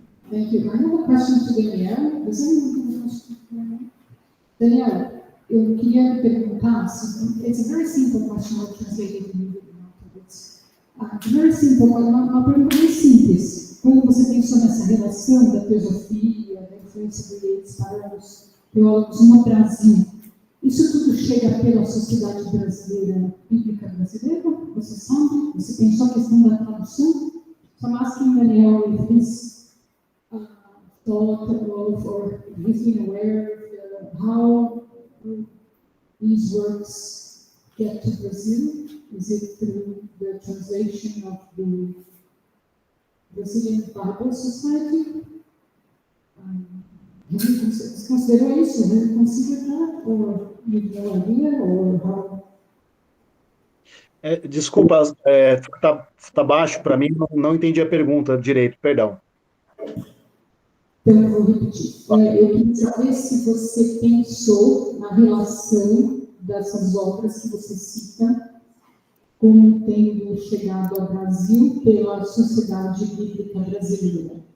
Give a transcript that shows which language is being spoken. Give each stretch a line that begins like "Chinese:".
English: Thank you. I have a question to Danielle. Does anyone have a question for me? Danielle,
Portuguese: eu queria perguntar,
English: it's a very simple question, I'll translate it immediately afterwards. A very simple,
Portuguese: uma pergunta bem simples. Quando você pensou nessa relação da teosofia, da influência do Yeats para os teólogos no Brasil, isso tudo chega pela sociedade brasileira, bíblica brasileira? Você sabe? Você pensou a questão da tradução?
English: So I'm asking Daniel if this thought of, or he's been aware of how these works get to Brazil. Is it through the translation of the Brazilian Bible Society?
Portuguese: Você considerou isso?
English: Have you considered that? Or you have no idea? Or how?
Portuguese: Desculpa, tá baixo para mim, não entendi a pergunta direito, perdão. Então, eu vou repetir. Eu queria saber se você pensou na relação dessas obras que você cita como tendo chegado ao Brasil pela sociedade bíblica brasileira.